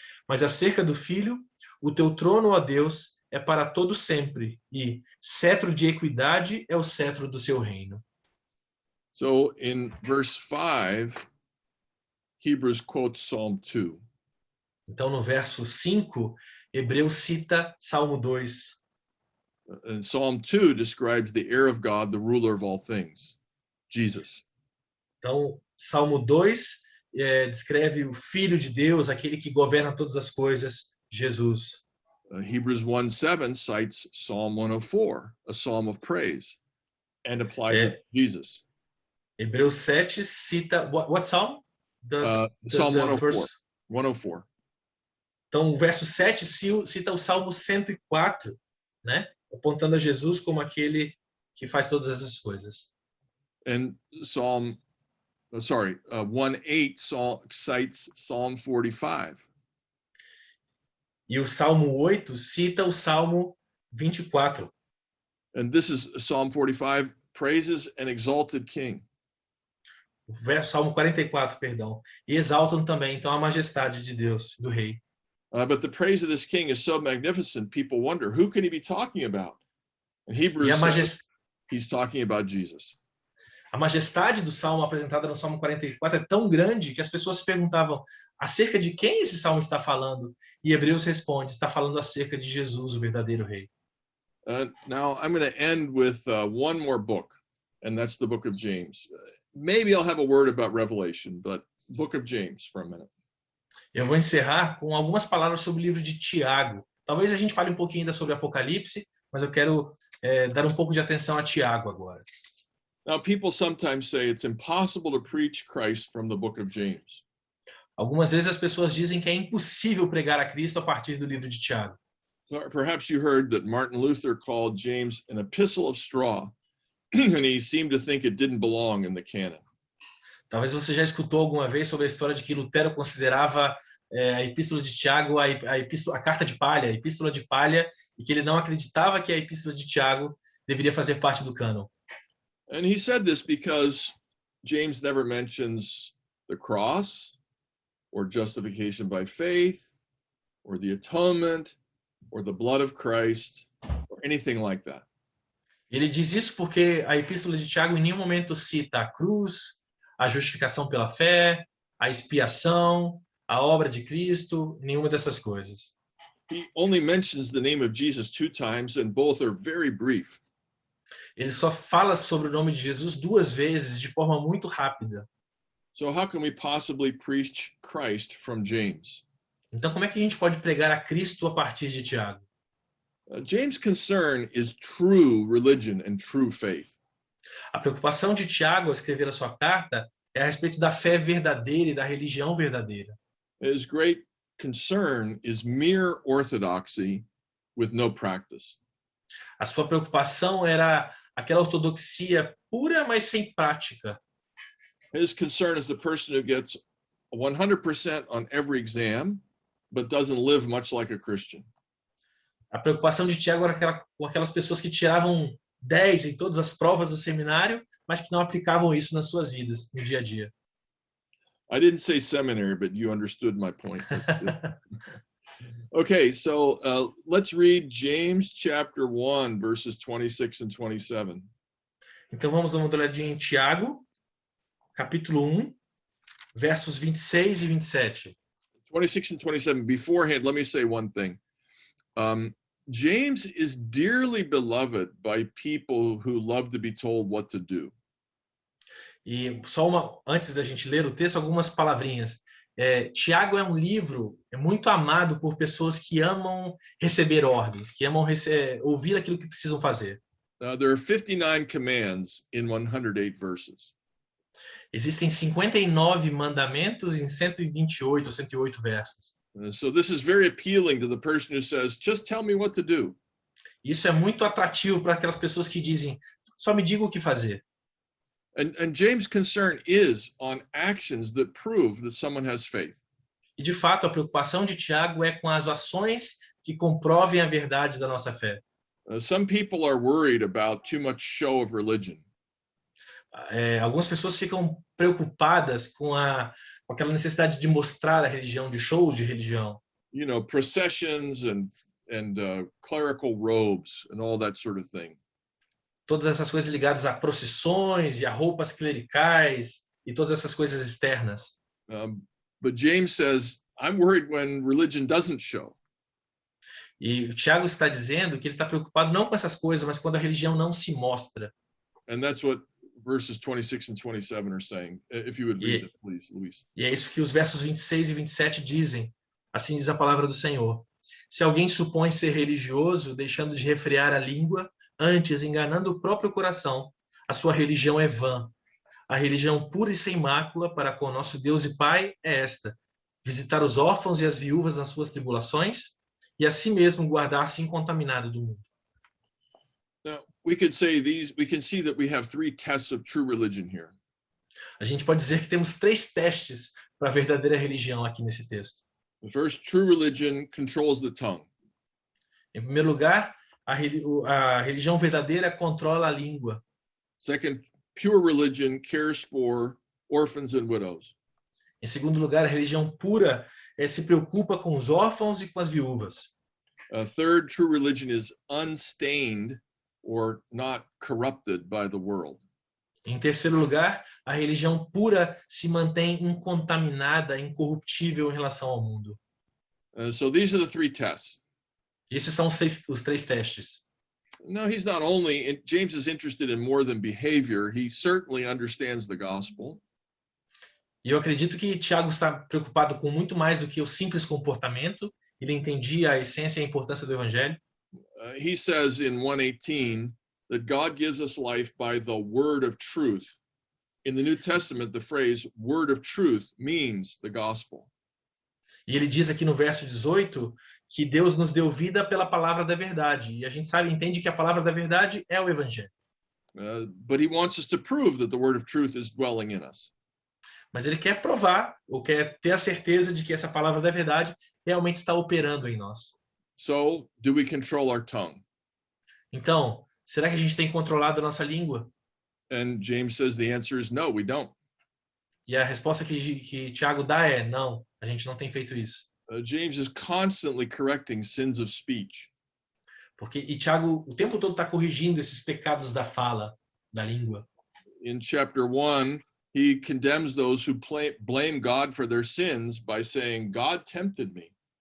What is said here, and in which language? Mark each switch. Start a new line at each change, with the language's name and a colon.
Portuguese: Mas acerca do Filho, o teu trono, ó Deus, é para todo sempre, e cetro de equidade é o cetro do seu reino.
English: So in verse 5, Hebrews quotes Psalm 2.
Portuguese: Então, no verso 5, Hebreus cita Salmo 2.
English: And Psalm 2 describes the heir of God, the ruler of all things, Jesus.
Portuguese: Então, Salmo 2 descreve o Filho de Deus, aquele que governa todas as coisas, Jesus.
English: Hebrews 1:7 cites Psalm 104, a psalm of praise, and applies it to Jesus.
Portuguese: Hebreus 7 cita...
English: What psalm? Psalm 104. 104.
Portuguese: Então, o verso 7 cita o Salmo 104, né? Apontando a Jesus como aquele que faz todas essas coisas.
English: And 1:8 cites Psalm 45.
Portuguese: E o Salmo 8 cita o Salmo 24.
English: And this is Psalm 45 praises an exalted king.
Portuguese: O Salmo 44, perdão. E exaltam também, então, a majestade de Deus, do rei.
English: But the praise of this king is so magnificent, people wonder, who can he be talking about? And Hebrews says he's talking about Jesus.
Portuguese: A majestade do Salmo apresentada no Salmo 44 é tão grande que as pessoas se perguntavam acerca de quem esse Salmo está falando. E Hebreus responde, está falando acerca de Jesus, o verdadeiro rei.
English: Now I'm going to end with one more book, and that's the book of James. Maybe I'll have a word about Revelation, but book of James for a minute.
Portuguese: Eu vou encerrar com algumas palavras sobre o livro de Tiago. Talvez a gente fale um pouquinho ainda sobre Apocalipse, mas eu quero dar um pouco de atenção a Tiago agora.
English: Now, people sometimes say it's impossible to preach Christ from the book of James.
Portuguese: Algumas vezes as pessoas dizem que é impossível pregar a Cristo a partir do livro de Tiago.
English: Perhaps you heard that Martin Luther called James an epistle of straw, and he seemed to think it didn't belong in the canon.
Portuguese: Talvez você já escutou alguma vez sobre a história de que Lutero considerava a Epístola de Tiago a carta de palha, a Epístola de palha, e que ele não acreditava que a Epístola de Tiago deveria fazer parte do cânon.
English: And he said this because James never mentions the cross or justification by faith or the atonement or the blood of Christ or anything like that.
Portuguese: Ele diz isso porque a Epístola de Tiago em nenhum momento cita a cruz, a justificação pela fé, a expiação, a obra de Cristo, nenhuma dessas coisas.
English: He only mentions the name of Jesus 2 times, and both are very brief.
Portuguese: Ele só fala sobre o nome de Jesus 2 vezes de forma muito rápida.
English: So how can we possibly preach Christ from James?
Portuguese: Então, como é que a gente pode pregar a Cristo a partir de Tiago?
English: James' concern is true religion and true faith.
Portuguese: A preocupação de Tiago ao escrever a sua carta é a respeito da fé verdadeira e da religião verdadeira.
English: His great concern is mere orthodoxy with no practice.
Portuguese: A sua preocupação era aquela ortodoxia pura, mas sem prática.
English: His concern is the person who gets 100% on every exam, but doesn't live much like a Christian.
Portuguese: A preocupação de Tiago era com aquelas pessoas que tiravam 10 em todas as provas do seminário, mas que não aplicavam isso nas suas vidas, no dia a dia.
English: I didn't say seminary, but you understood my point. Okay, so let's read James chapter 1, verses 26 and 27.
Portuguese: Então vamos dar uma olhadinha em Tiago, capítulo 1, versos 26 e 27.
English: 26 and 27. Beforehand, let me say one thing. James is dearly beloved by people who love to be told what to do.
Portuguese: E só antes da gente ler o texto, algumas palavrinhas. Tiago é um livro muito amado por pessoas que amam receber ordens, que amam ouvir aquilo que precisam fazer.
English: There are 59 commands in 108 verses.
Portuguese: Existem 59 mandamentos em 128 ou 108 versos.
English: So this is very appealing to the person who says, just tell me what to do.
Portuguese: Isso é muito atrativo para aquelas pessoas que dizem, só me diga o que fazer.
English: And James' concern is on actions that prove that someone has faith.
Portuguese: E de fato, a preocupação de Tiago é com as ações que comprovem a verdade da nossa fé.
English: Some people are worried about too much show of religion.
Portuguese: Algumas pessoas ficam preocupadas com aquela necessidade de mostrar a religião, de shows de religião.
English: You know, processions and clerical robes and all that sort of thing.
Portuguese: Todas essas coisas ligadas a procissões e a roupas clericais e todas essas coisas externas.
English: But James says, I'm worried when religion doesn't show.
Portuguese: E o Tiago está dizendo que ele está preocupado não com essas coisas, mas quando a religião não se mostra.
English: And that's what verses 26 and 27 are saying. If you would read it, please, Luis.
Portuguese: E é isso que os versos 26 e 27 dizem. Assim diz a palavra do Senhor. Se alguém supõe ser religioso, deixando de refrear a língua, antes enganando o próprio coração, a sua religião é vã. A religião pura e sem mácula para com o nosso Deus e Pai é esta: visitar os órfãos e as viúvas nas suas tribulações e a si mesmo guardar-se incontaminado do mundo.
English: Now, we can see that we have 3 tests of true religion here.
Portuguese: A gente pode dizer que temos 3 testes para a verdadeira religião aqui nesse texto.
English: The first, true religion controls the tongue.
Portuguese: Em primeiro lugar, a religião verdadeira controla a língua.
English: Second, pure religion cares for orphans and widows.
Portuguese: Em segundo lugar, a religião pura se preocupa com os órfãos e com as viúvas.
English: Third, true religion is unstained or not corrupted by the world.
Portuguese: Em terceiro lugar, a religião pura se mantém incontaminada, incorruptível em relação ao mundo.
English: So these are the 3 tests.
Portuguese: Esses são os 3 testes.
English: No, James is interested in more than behavior. He certainly understands the gospel.
Portuguese: E eu acredito que Tiago está preocupado com muito mais do que o simples comportamento. Ele entendia a essência e a importância do evangelho.
English: He says in 1:18 that God gives us life by the word of truth. In the New Testament, the phrase word of truth means the gospel.
Portuguese: E ele diz aqui no verso 18 que Deus nos deu vida pela palavra da verdade. E a gente entende que a palavra da verdade é o evangelho.
English: But he wants us to prove that the word of truth is dwelling in us.
Portuguese: mas ele quer provar, ou quer ter a certeza de que essa palavra da verdade realmente está operando em nós.
English: So, do we control our tongue?
Portuguese: Então, será que a gente tem controlado a nossa língua?
English: And James says the answer is no, we don't.
Portuguese: E a resposta que Tiago dá é não, a gente não tem feito isso.
English: James is constantly correcting sins of speech.
Portuguese: E Tiago o tempo todo está corrigindo esses pecados da fala, da língua.
English: In chapter 1, he condemns those who blame God for their sins by saying, God tempted me.